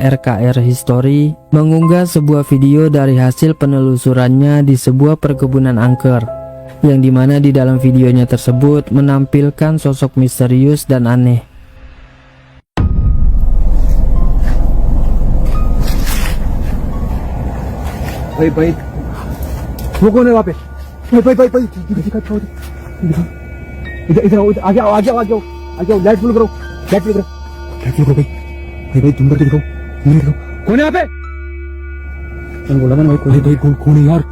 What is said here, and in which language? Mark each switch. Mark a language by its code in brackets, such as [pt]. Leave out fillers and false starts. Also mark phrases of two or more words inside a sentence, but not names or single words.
[id] RKR History mengunggah sebuah video dari hasil penelusurannya di sebuah perkebunan angker, yang dimana di dalam videonya tersebut menampilkan sosok misterius dan aneh. Baik. [hi] वो कौन है वहाँ पे? भाई दिखा छोड़ इधर आगे आओ लाइट फुल करो भाई तुम करके दिखाओ कौन है यहाँ पे? मैंने बोला मैंने भाई कौन है यार?